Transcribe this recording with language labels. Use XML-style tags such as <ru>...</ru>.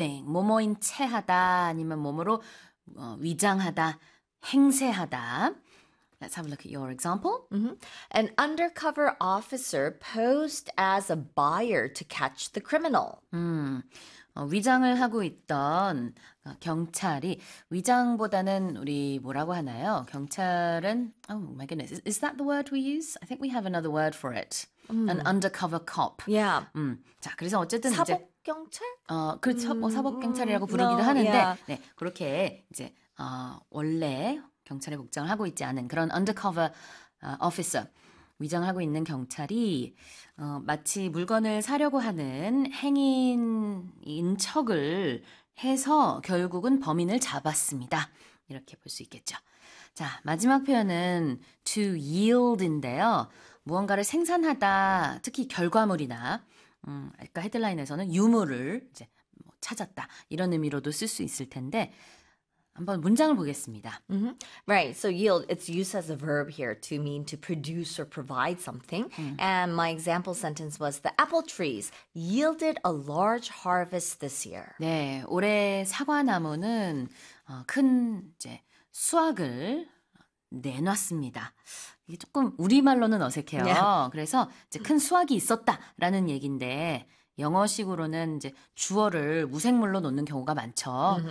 <ko>땡, 뭐뭐인 체하다 아니면 뭐뭐로 위장하다, 행세하다.</ko> <en>Let's have a look at your example. An undercover officer posed as a buyer to catch the criminal.</en> <ko>위장을 하고 있던 경찰이, 위장보다는 우리 뭐라고 하나요? 경찰은,</ko> <en>oh my goodness, is that the word we use? I think we have another word for it. An undercover cop.</en> <ko>자, 그래서 어쨌든 이제, 사복 경찰? 그렇죠. 사법경찰이라고 부르기도</ko> <en>No,</en> <ko>하는데,</ko> <en>yeah.</en> <ko>네, 그렇게 이제, 원래 경찰의 복장을 하고 있지 않은 그런 undercover officer. 위장하고 있는 경찰이 마치 물건을 사려고 하는 행인인 척을 해서 결국은 범인을 잡았습니다. 이렇게 볼수 있겠죠. 자, 마지막 표현은 to yield인데요. 무언가를 생산하다, 특히 결과물이나 아까 헤드라인에서는 유물을 이제 뭐 찾았다 이런 의미로도 쓸수 있을 텐데 한번 문장을 보겠습니다.</ko> <en>Right, so yield, it's used as a verb here to mean to produce or provide something. And my example sentence was the apple trees yielded a large harvest this year.</en> <ko>네, 올해 사과나무는 큰 이제 수확을 내놨습니다. 이게 조금 우리말로는 어색해요. 그래서 이제 큰 수확이 있었다라는 얘기인데 영어식으로는 이제 주어를 무생물로 놓는 경우가 많죠.</ko>